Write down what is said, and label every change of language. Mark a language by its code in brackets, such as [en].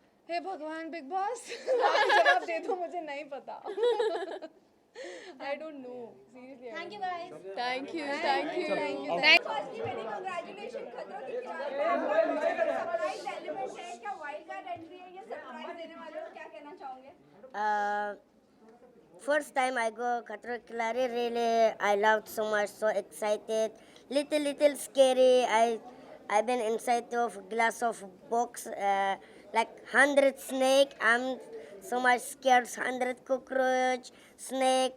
[hi] हे भगवान, big boss जवाब दे दो, मुझे नहीं पता। [en] I don't know. Seriously. Thank you guys. Thank you thank you Firstly, many congratulations. [hi] खतरों के खिलाड़ी सरप्राइज एलिमेंट है क्या? वाइल्ड कार्ड एंट्री है ये सरप्राइज देने वाले हो, क्या कहना चाहोगे? [en] First time I go Khatro Ke Khiladi, really I loved so much, so excited. Little scary. I've been inside of glass of box, like 100 snake. I'm so much scared. 100 cockroach, snake.